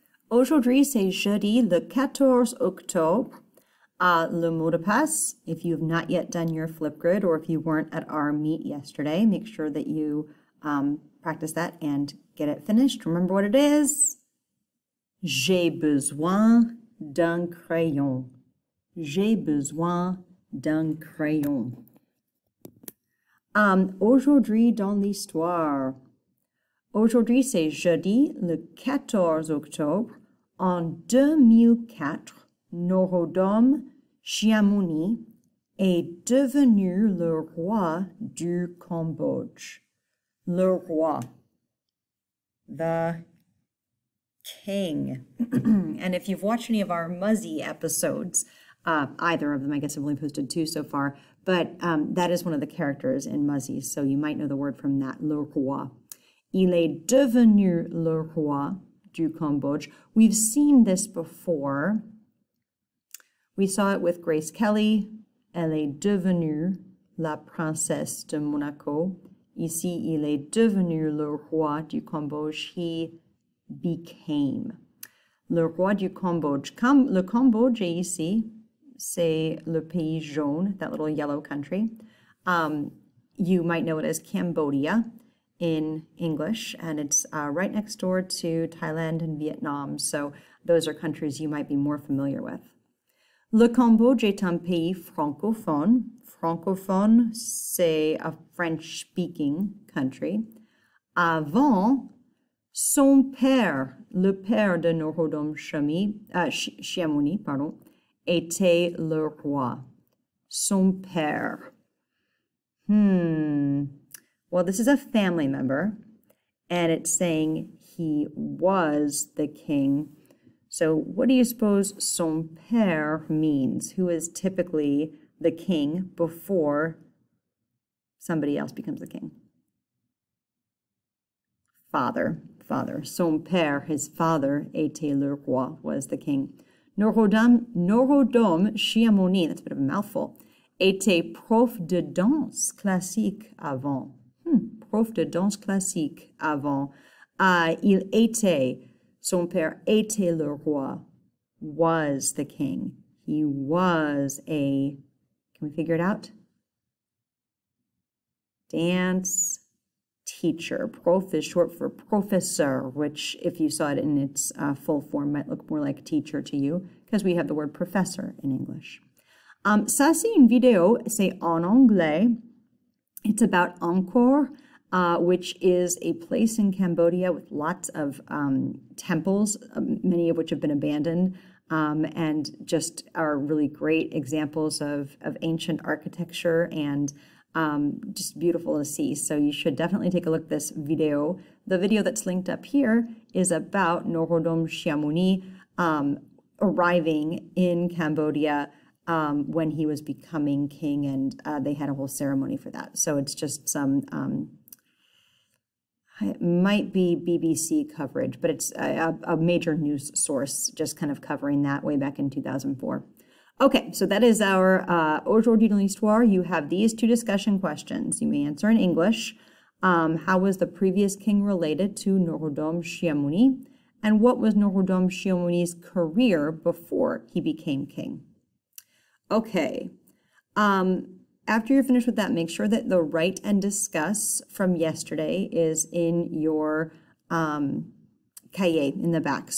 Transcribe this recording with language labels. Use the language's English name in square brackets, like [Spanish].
[French] Aujourd'hui, c'est jeudi le 14 octobre. Le mot de passe, [English] if you have not yet done your Flipgrid or if you weren't at our meet yesterday, make sure that you practice that and get it finished. Remember what it is? [French] J'ai besoin d'un crayon. J'ai besoin d'un crayon. Aujourd'hui dans l'histoire. Aujourd'hui, c'est jeudi, le 14 octobre. En 2004, Norodom Sihamoni est devenu le roi du Cambodge. Le roi. [English] The king. And if you've watched any of our Muzzy episodes, either of them, I guess I've only posted 2 so far, but that is one of the characters in Muzzy, so you might know the word from that, le roi. [French] Il est devenu le roi du Cambodge. [English] We've seen this before. We saw it with Grace Kelly. [French] Elle est devenue la princesse de Monaco. Ici, il est devenu le roi du Cambodge. [English] He became. [French] Le roi du Cambodge. Le Cambodge est ici. C'est le pays jaune, [English] that little yellow country. You might know it as Cambodia in English, and it's right next door to Thailand and Vietnam, so those are countries you might be more familiar with. [French] Le Cambodge est un pays francophone. Francophone, c'est [English] a French-speaking country. [French] Avant, son père, le père de Norodom Sihamoni, était le roi. Son père. [English] Well, this is a family member, and it's saying he was the king. So what do you suppose son père means? Who is typically the king before somebody else becomes the king? Father. Son père, his father, [French] était le roi, [English] was the king. [French] Norodom Sihamoni, [English] that's a bit of a mouthful, [French] était prof de danse classique avant. Prof de danse classique avant. Il était, son père était le roi, [English] was the king. He was a, can we figure it out? Dance teacher. Prof is short for professeur, which if you saw it in its full form might look more like teacher to you, because we have the word professor in English. [French] Ça, c'est une vidéo, c'est en anglais. [English] It's about Angkor, which is a place in Cambodia with lots of temples, many of which have been abandoned, and just are really great examples of ancient architecture and just beautiful to see. So you should definitely take a look at this video. The video that's linked up here is about Norodom Sihamoni arriving in Cambodia when he was becoming king, and they had a whole ceremony for that. So it's just some, it might be BBC coverage, but it's a major news source just kind of covering that way back in 2004. Okay, so that is our [French] Aujourd'hui dans l'Histoire. [English] You have these 2 discussion questions. You may answer in English. How was the previous king related to Norodom Sihamoni? And what was Norodom Sihamoni's career before he became king? Okay, after you're finished with that, make sure that the write and discuss from yesterday is in your cahier in the back.